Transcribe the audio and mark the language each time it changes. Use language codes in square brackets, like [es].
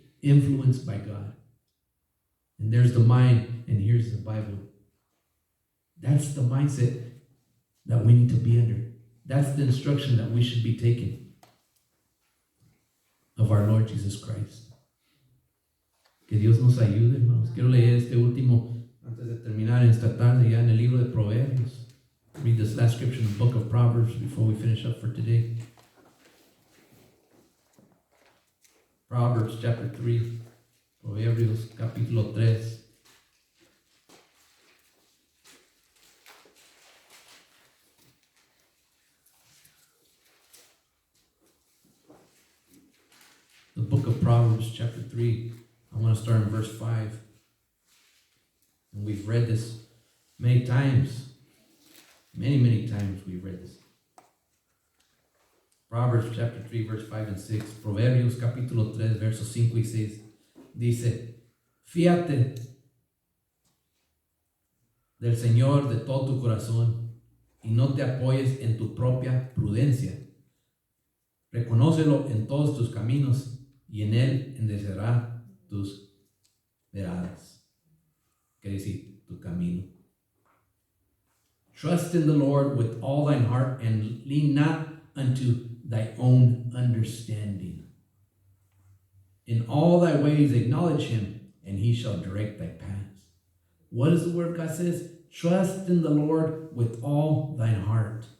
[en] Influenced by God. And there's the mind, and here's the Bible. That's the mindset that we need to be under. That's the instruction that we should be taking of our Lord Jesus Christ. [es] Que Dios nos ayude, hermanos. Quiero leer este último, antes de terminar en esta tarde, ya en el libro de Proverbios. [en] Read this last scripture in the book of Proverbs before we finish up for today. Proverbs chapter 3. [es] Proverbios capítulo 3. [en] The book of Proverbs chapter 3. I want to start in verse 5. And we've read this many times. Many times we've read this. Proverbs chapter 3, verse 5 and 6. [es] Proverbios capítulo 3, versos 5 y 6. Dice, fíate del Señor de todo tu corazón y no te apoyes en tu propia prudencia. Reconócelo en todos tus caminos y en Él enderezará tus veradas. ¿Qué decir? Tu camino. [en] Trust in the Lord with all thine heart and lean not unto thy own understanding. In all thy ways acknowledge Him, and He shall direct thy paths. What does the Word of God says? Trust in the Lord with all thine heart.